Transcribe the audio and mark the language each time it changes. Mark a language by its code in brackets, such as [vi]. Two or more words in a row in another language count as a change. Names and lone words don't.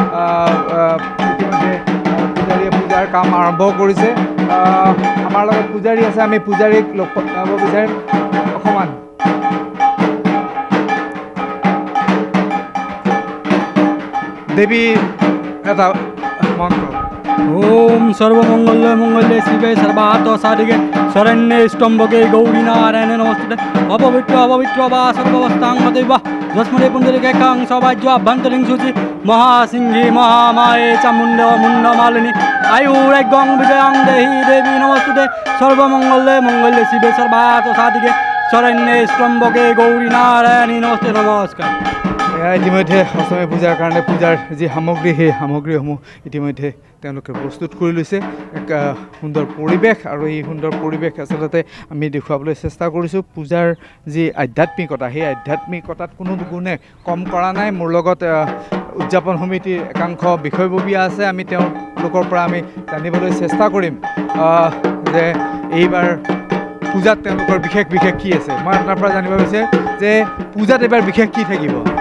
[as] পূজাৰ কাম আৰম্ভ কৰিছে আমাৰ লগত পূজাৰী আছে আমি পূজাৰীক লগ পাব বিচাৰিম অকণমান দেৱী এটা মন্ত্ৰ [sa] ओम सर्वमंगल मंगल्ये शिवे सर्वार्थ साधिके शरण्ये स्तंभके गौरी नारायणे नमस्ते अपवित्र वा सर्वावस्थांगदेव जस्मरे पुंडरीकां सौभाग्य अभ्यंतरिं शुचि महासिंही महामाये चामुंड मालिनी आयुर्गं विजयं देहि देवी नमस्ते सर्वमंगल्ये मंगल्ये शिवे सर्वार्थ साधिके शरण्ये स्तंभके गौरी नारायणे नमस्ते नमस्कार [as] ইতিমধ্যে অসমীয়া পূজাৰ কাৰণে পূজাৰ যি সামগ্ৰী সেই সামগ্ৰীসমূহ ইতিমধ্যে তেওঁলোকে প্ৰস্তুত কৰি লৈছে এক সুন্দৰ পৰিৱেশ আৰু এই সুন্দৰ পৰিৱেশ আচলতে আমি দেখুৱাবলৈ চেষ্টা কৰিছোঁ পূজাৰ যি আধ্যাত্মিকতা সেই আধ্যাত্মিকতাত কোনো গুণে কম কৰা নাই মোৰ লগত উদযাপন সমিতিৰ একাংশ বিষয়ববীয়া আছে আমি তেওঁলোকৰ পৰা আমি জানিবলৈ চেষ্টা কৰিম যে এইবাৰ পূজাত তেওঁলোকৰ বিশেষ কি আছে মই আপোনাৰ পৰা জানিব বিচাৰিম যে পূজাত এইবাৰ বিশেষ কি থাকিব